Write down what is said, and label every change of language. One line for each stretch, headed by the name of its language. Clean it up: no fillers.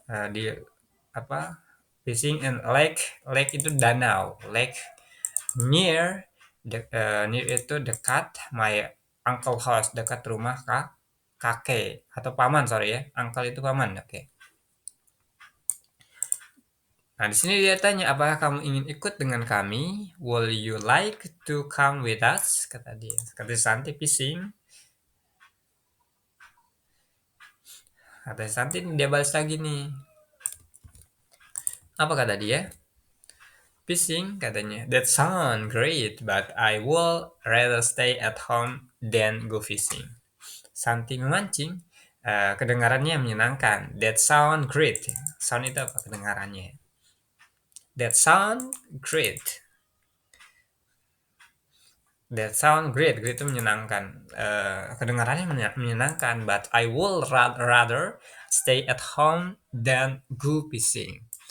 Indonesian: Di apa? Fishing in lake itu danau, lake near near itu dekat
English: my uncle house,
Indonesian: dekat rumah kakek atau paman, sorry ya, uncle itu paman, oke. Nah, di sini dia tanya, apakah kamu ingin ikut dengan kami?
English: Will you like to come with us?
Indonesian: Kata dia. Kata Santi, fishing. Kata Santi, dia balas lagi nih. Apa kata dia? fishing katanya.
English: That sound great, but I will rather stay at home than go fishing.
Indonesian: Santi memancing, kedengarannya menyenangkan.
English: That sound great. Sound
Indonesian: itu apa? Kedengarannya.
English: That sound great. That sound great.
Indonesian: Great itu menyenangkan. Kedengarannya menyenangkan.
English: But I will rather stay at home than go fishing.